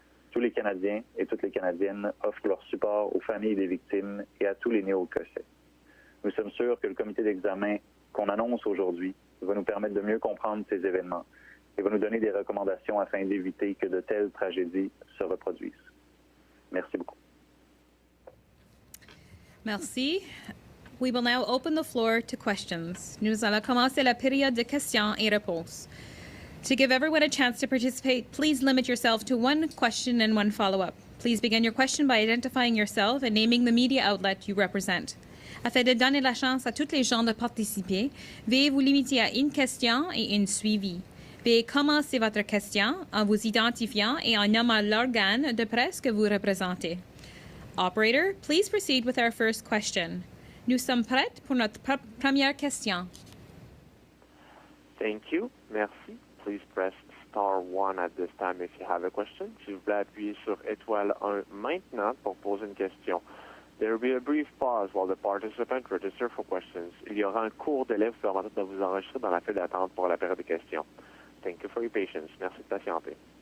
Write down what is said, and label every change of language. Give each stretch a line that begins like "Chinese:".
French: Tous les Canadiens et toutes les Canadiennes offrent leur support aux familles des victimes et à tous les Néo-Écossais. Nous sommes sûrs que le comité d'examen qu'on annonce aujourd'hui va nous permettre de mieux comprendre ces événements et va nous donner des recommandations afin d'éviter que de telles tragédies se reproduisent. Merci beaucoup. Merci.
English: We will now open the floor to questions.
French: Nous allons commencer la période de questions et réponses.
English: To give everyone a chance to participate, please limit yourself to 1 question and 1 follow-up. Please begin your question by identifying yourself and naming the media outlet you represent.
French: Afin de donner la chance à tous les gens de participer, veuillez vous limiter à 1 question et 1 suivi. Veuillez commencer votre question en vous identifiant et en nommant l'organe de presse que vous représentez.
English: Operator, please proceed with our first question.
French: Nous sommes prêts pour notre première question.
English: Thank you.
French: Merci.
English: Please press star 1 at this time if you have a question.
French: S'il vous plaît, appuyez sur étoile 1 maintenant pour poser une question.
English: There will be a brief pause while the participant register for questions.
French: Il y aura un court délai vous permettant de vous enregistrer dans la file d'attente pour la période de questions.
English: Thank you for your patience.
French: Merci de patienter.